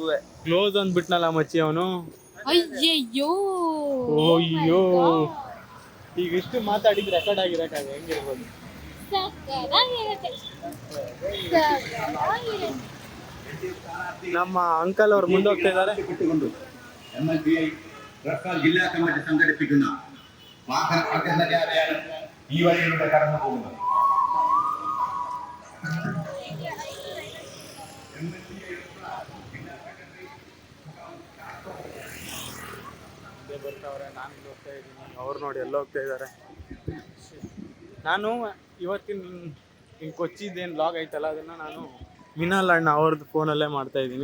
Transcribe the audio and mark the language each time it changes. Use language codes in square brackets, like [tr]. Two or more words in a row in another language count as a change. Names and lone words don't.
[kn] ಕ್ಲೋಸ್ ಅಂದ್ಬಿಟ್ನಲ್ಲ ಮಚ್ಚಿ ಅವನು. ಅಯ್ಯಯ್ಯೋ ಈಗ ಇಷ್ಟು ಮಾತಾಡಿದ್ರೆ ರೆಕಾರ್ಡ್ ಆಗಿರಕ್ಕಾಗ ಹೆಂಗಿರ್ಬೋದು? ನಮ್ಮ ಅಂಕಲ್ ಅವ್ರು ಮುಂದೆ ಹೋಗ್ತಾ ಇದ್ದಾರೆ. [ml] ജില്ലാ കമ്മിറ്റി സംഘടിപ്പിക്കുന്ന വാഹന പ്രചരണ ഈ വഴിയിലൂടെ കടന്നു പോകുന്നത്. [kn] ಬರ್ತಾವ್ರೆ, ನಾನು ಹೋಗ್ತಾ ಇದ್ದೀನಿ, ಅವ್ರು ನೋಡಿ ಎಲ್ಲ ಹೋಗ್ತಾ ಇದ್ದಾರೆ. ನಾನು ಇವತ್ತಿನ ಕೊಚ್ಚಿದ್ದೇನು ಲಾಗ್ ಐತಲ್ಲ, ಅದನ್ನು ನಾನು ಮಿನಾಲ್ ಅಣ್ಣ ಅವ್ರದ್ದು ಫೋನಲ್ಲೇ ಮಾಡ್ತಾ ಇದ್ದೀನಿ.